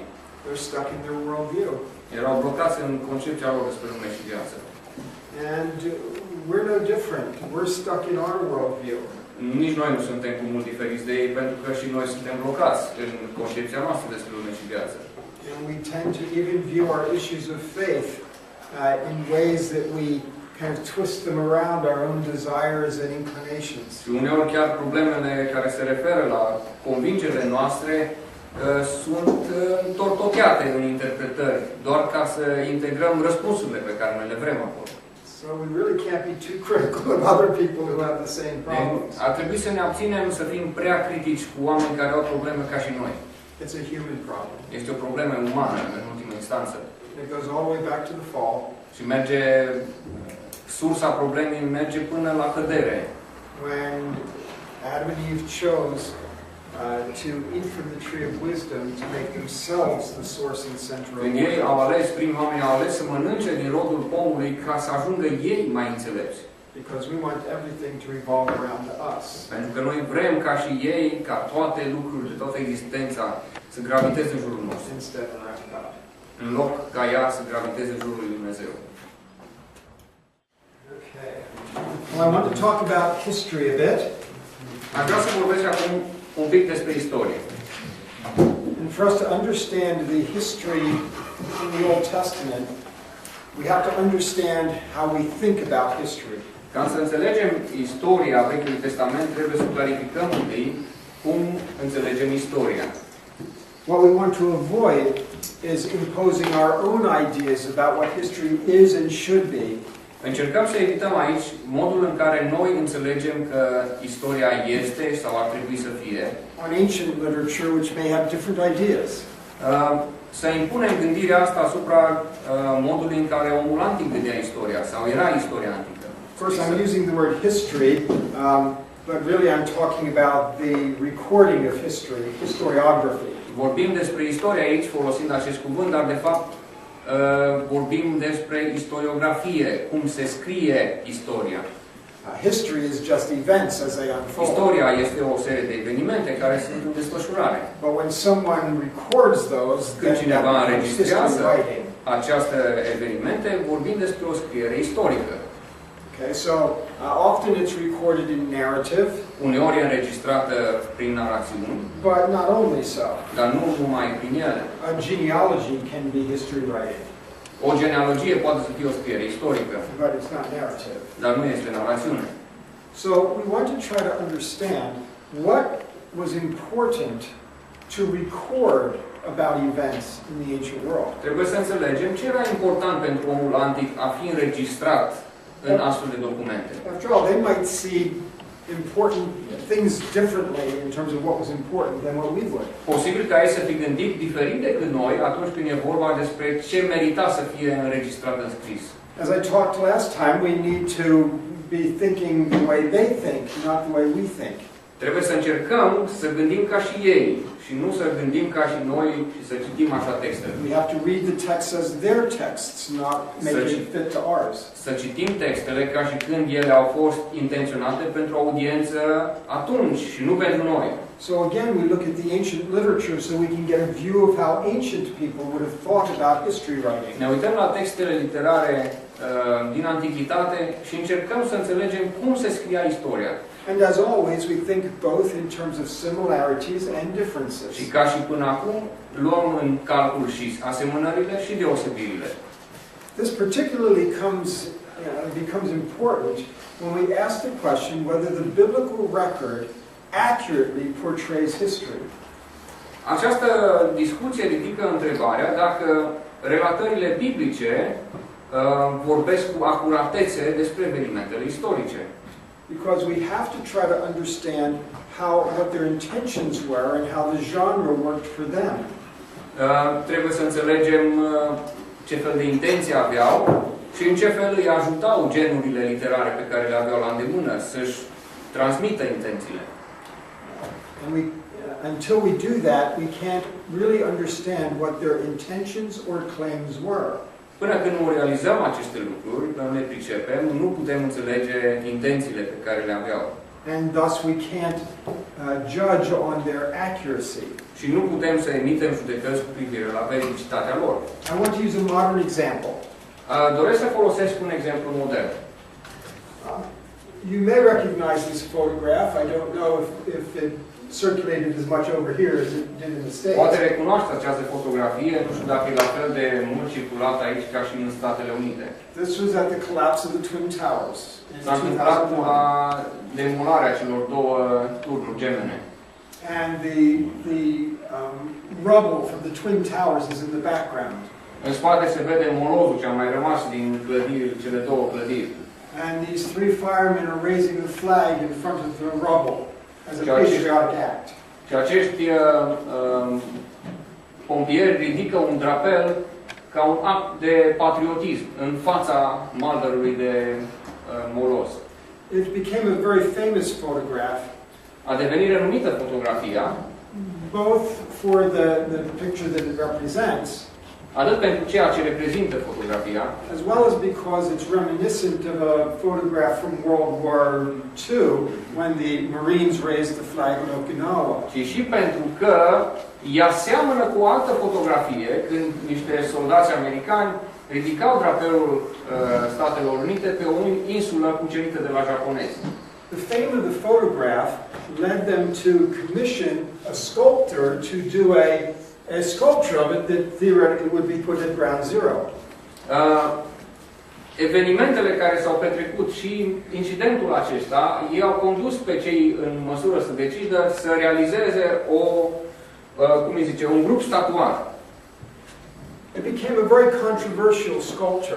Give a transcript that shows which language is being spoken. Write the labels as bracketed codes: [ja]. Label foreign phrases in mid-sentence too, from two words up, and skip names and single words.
[en] They're stuck in their worldview. [ro] Erau blocați în concepția lor despre lume și viață. [en] And we're no different. We're stuck in our worldview. [ro] Nici noi nu suntem cu mult diferiți de ei, pentru că și noi suntem blocați în concepția noastră despre lume și viață. [en] And we tend to even view our issues of faith in ways that we kind of twist them around our own desires and inclinations. [ro] Și uneori chiar problemele care se referă la convingerile noastre sunt întortocheate în interpretări, doar ca să integrăm răspunsurile pe care noi le vrem acolo. [en] So we really can't be too critical of other people who have the same problems. [ro] Ar trebui să ne abținem să fim prea critici cu oameni care au probleme ca și noi. [en] It's a human problem. [ro] Este o problemă umană, în ultimă instanță. [en] It goes all the way back to the fall. [ro] Și merge, sursa problemei merge până la cădere. [en] When Adam and Eve chose to eat from the tree of wisdom to make themselves the source and center of [ro] Când ei au ales, primii oameni au ales să mănânce din rodul pomului ca să ajungă ei mai înțelepți. [en] Because we want everything to revolve around us. [ro] Pentru că noi vrem ca și ei, ca toate lucrurile, toată existența să graviteze în jurul nostru. [en] Instead around God. [ro] În loc ca ea să graviteze în jurul lui Dumnezeu. [en] Okay. Well, I want to talk about history a bit. [ro] Aș vrea să vorbesc acum un pic despre istorie. [en] And for us to understand the history in the Old Testament, we have to understand how we think about history. [ro] Ca să înțelegem istoria Vechiului Testament, trebuie să clarificăm întâi cum înțelegem istoria. [en] What we want to avoid is imposing our own ideas about what history is and should be. [ro] Încercăm să evităm aici modul în care noi înțelegem că istoria este sau ar trebui să fie. [en] On ancient literature, which may have different ideas. [ro] Să impunem gândirea asta asupra modului în care omul antic vedea istoria sau era istoria antică. [en] Of course, I'm using the word history, but really I'm talking about the recording of history, historiography. [ro] Vorbim despre istoria aici folosind acest cuvânt, dar de fapt vorbim despre istoriografie, cum se scrie istoria. [en] History is just events as they unfold. [ro] Istoria este o serie de evenimente care sunt în desfășurare. [en] But when someone records those, [ro] Când [en] then [ro] cineva [en] that becomes [ro] înregistrează [en] history writing. [ro] aceste evenimente, vorbim despre o scriere istorică. [en] Okay, so often it's recorded in narrative, [ro] Uneori e înregistrată prin narațiuni, [en] but not only so. [ro] dar nu numai prin ele. [en] A genealogy can be history writing, [ro] O genealogie poate să fie o scriere istorică, [en] but it's not narrative. [ro] dar nu este narațiune. [en] So we want to try to understand what was important to record about events in the ancient world. [ro] Trebuie să înțelegem ce era important pentru omul antic a fi înregistrat în astfel de documente. [en] After all, they might see important things differently in terms of what was important than what we would. [ro] Posibil ca ei să fi gândit diferit decât noi atunci când e vorba despre ce merita să fie înregistrat în scris. [en] As I talked last time, we need to be thinking the way they think, not the way we think. [ro] Trebuie să încercăm să gândim ca și ei și nu să gândim ca și noi și să citim așa textele. [en] We have to read the text as their texts, not make it fit to ours. [ro] Să citim textele ca și când ele au fost intenționate pentru o audiență atunci și nu pentru noi. [en] So again, we look at the ancient literature so we can get a view of how ancient people would have thought about history writing. [ro] Ne uităm la textele literare din antichitate și încercăm să înțelegem cum se scria istoria. [en] And as always, we think both in terms of similarities and differences. [ro] Și ca și până acum, luăm în calcul și asemănările și deosebirile. [en] This particularly becomes important when we ask the question whether the biblical record accurately portrays history. [ro] Această discuție ridică întrebarea dacă relatările biblice vorbesc cu acuratețe despre evenimentele istorice. [en] Because we have to try to understand what their intentions were and how the genre worked for them. [ro] Trebuie să înțelegem ce fel de intenții aveau și în ce fel îi ajutau genurile literare pe care le aveau la îndemână să-și transmită intențiile. [en] And until we do that, we can't really understand what their intentions or claims were. [ro] Până când nu realizăm aceste lucruri, nu le pricepem, nu putem înțelege intențiile pe care le aveau. [en] And thus we can't judge on their accuracy. [ro] Și nu putem să emitem judecăți cu privire la veridicitatea lor. [en] I want to use a modern example. [ro] Doresc să folosesc un exemplu modern. [en] You may recognize this photograph. I don't know if it circulated as much over here as it did in the States. [ro] Poate recunoaște această fotografie, nu știu dacă e la fel de mult circulată aici ca și în Statele Unite. [en] This was at the collapse of the Twin Towers in [ro] S-a întâmplat [en] 2001. [ro] la demolarea celor două turnuri gemene. [en] And the rubble from the Twin Towers is in the background. [ro] În spate se vede molozul ce a mai rămas din clădiri, cele două clădiri. [en] And these three firemen are raising the flag in front of the rubble as a patriotic act. [ro] Și acești pompieri ridică un drapel ca un act de patriotism în fața maldărului de moloz. [en] It became a very famous photograph, [ro] A devenit renumită fotografia, [en] both for the picture that it represents, [ro] atât pentru ceea ce reprezintă fotografia, [en] as well as because it's reminiscent of a photograph from World War II when the Marines raised the flag in Okinawa. [ro] ci și pentru că ea seamănă cu o altă fotografie când niște soldați americani ridicau drapelul Statelor Unite pe o insulă cucerită de la japonezi. [en] The fame of the photograph led them to commission a sculptor to do a sculpture of it that theoretically would be put at ground zero. [ro] Evenimentele care s-au petrecut și incidentul acesta, ei au condus pe cei în măsură să decidă să realizeze un grup statuar, [en] It became a very controversial sculpture.